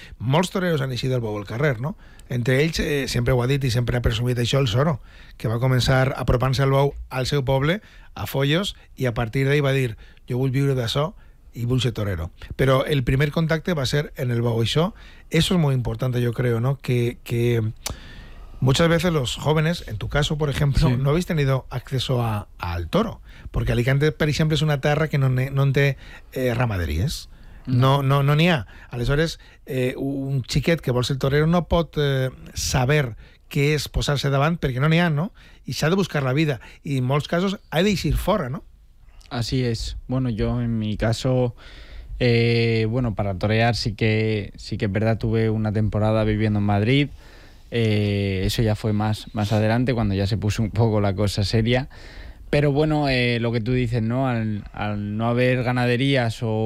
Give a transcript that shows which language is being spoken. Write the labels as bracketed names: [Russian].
[Catalan] Molts toreros han eixit del bou al carrer, no? Entre ells, sempre ho ha dit i sempre ha presumit això, el Soro, que va començar apropant-se al bou al seu poble, a Foios, i a partir d'ahí va dir: jo vull viure d'això i vull ser torero. Però el primer contacte va ser en el bou. Això és molt important, jo crec, no? [Spanish] Que muchas veces los jóvenes, en tu caso, por ejemplo, sí, no habéis tenido acceso al toro. Porque Alicante, por ejemplo, es [Catalan] una terra que no té ramaderies. No n'hi ha. Aleshores, un xiquet que vol ser torero no pot saber què és posar-se davant, perquè no n'hi ha, no? I s'ha de buscar la vida. I en molts casos ha d'eixir fora, no? [Spanish] Así es. Bueno, yo en mi caso, bueno, para torear sí que es verdad, tuve una temporada viviendo en Madrid. Eso ya fue más adelante, cuando ya se puso un poco la cosa seria. Pero bueno, lo que tú dices, ¿no? Al no haber ganaderías